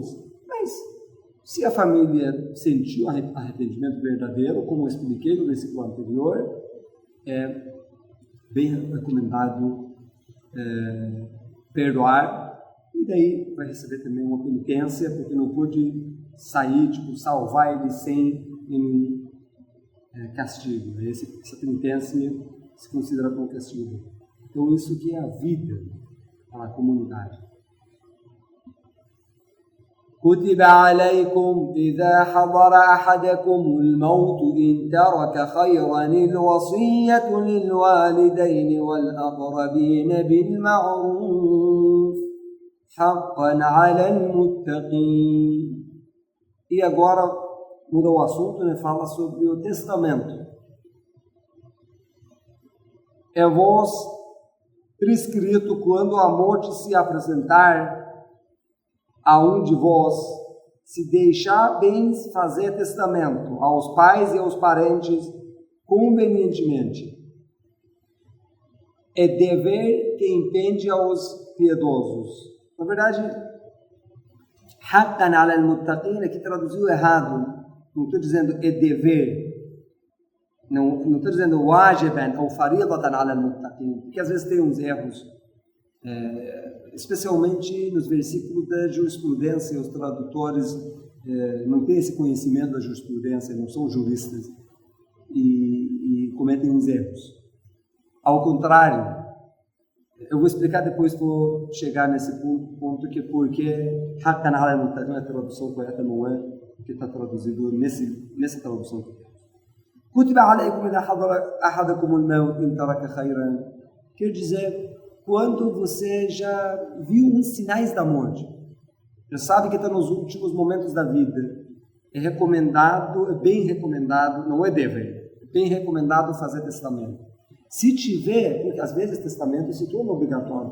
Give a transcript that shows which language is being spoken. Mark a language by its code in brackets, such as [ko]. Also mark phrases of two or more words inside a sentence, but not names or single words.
[pt] Mas se a família sentiu arrependimento verdadeiro, como eu expliquei no versículo anterior, é bem recomendado perdoar, e daí vai receber também uma penitência, porque não pôde sair, salvar ele sem nenhum castigo. Essa penitência se considera como castigo. Então isso que é a vida para a comunidade. [ar] كتب عليكم إذا حضر أحدكم الموت إن ترك خيرا الوصية للوالدين والأقربين بالمعروف حقا على المتقين. [pt] E agora muda o assunto, né? Fala sobre o testamento. É vos prescrito quando a morte se apresentar a um de vós, se deixar bens fazer testamento aos pais e aos parentes convenientemente. É dever que impende aos piedosos. Na verdade, [ar] حقا على المتقين [pt] aqui traduziu errado. Não estou dizendo é dever. Não estou dizendo wajiban ou [ar] فريضة على المتقين, [pt] porque às vezes tem uns erros, especialmente nos versículos da jurisprudência. Os tradutores não têm esse conhecimento da jurisprudência, não são juristas e cometem uns erros. Ao contrário, eu vou explicar depois que vou chegar nesse ponto que porque [ar] حقا على المتقين [pt] a tradução correta não é o que está traduzido nessa tradução que temos. [ar] كتب عليكم إذا حضر أحدكم الموت إن ترك خيرا. [pt] Quer dizer, quando você já viu uns sinais da morte, já sabe que está nos últimos momentos da vida, é recomendado, é bem recomendado, não é dever, é bem recomendado fazer testamento. Se tiver, porque às vezes testamento se torna obrigatório.